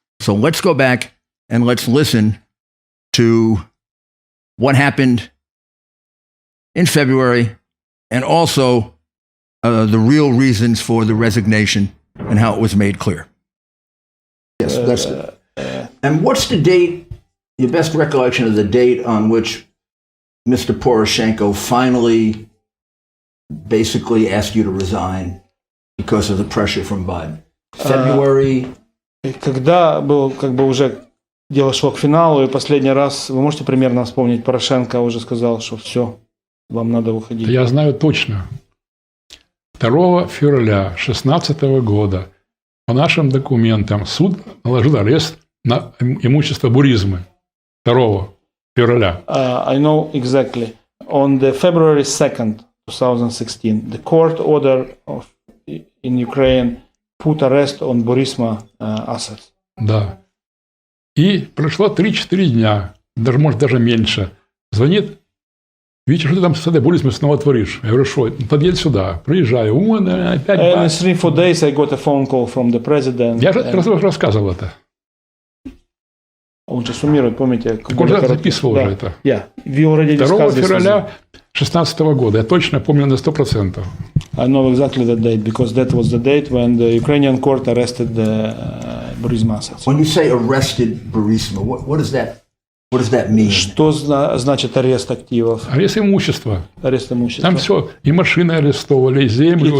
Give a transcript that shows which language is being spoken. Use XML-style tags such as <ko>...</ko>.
<en>So let's go back and let's listen to what happened in February, and also the real reasons for the resignation and how it was made clear. Yes, that's it. And what's the date, your best recollection of the date on which Mr. Poroshenko finally basically asked you to resign because of the pressure from Biden? February?</en> <ru>Когда был уже дело шло к финалу, и последний раз, вы можете примерно вспомнить, Порошенко уже сказал, что все, вам надо уходить. Я знаю точно. 2 февраля 2016 года по нашим документам суд наложил арест на имущество Буризмы. 2 февраля.</ru> <en>I know exactly. On the February 2nd, 2016, the court order in Ukraine put arrest on Burisma assets.</en> <ru>Да. И прошло 3-4 дня, может, даже меньше. Звонит: Витя, что ты там с этой Бурисмой снова творишь? Я говорю: что? Подъедь сюда. Приезжаю. Опять...</ru> <en>And in 3-4 days I got a phone call from the president.</en> <ru>Я рассказывал это. Он же суммирует, помните? Он же записывал уже это. 2 февраля 2016 года. Я точно помню на 100%.</ru> <en>I know exactly that date, because that was the date when the Ukrainian court arrested the Burisma assets. When you say arrested Burisma, what does that mean?</en> <ru>Что значит арест активов? Арест имущества. Арест имущества. Там все. И машины арестовали, и землю.</ru>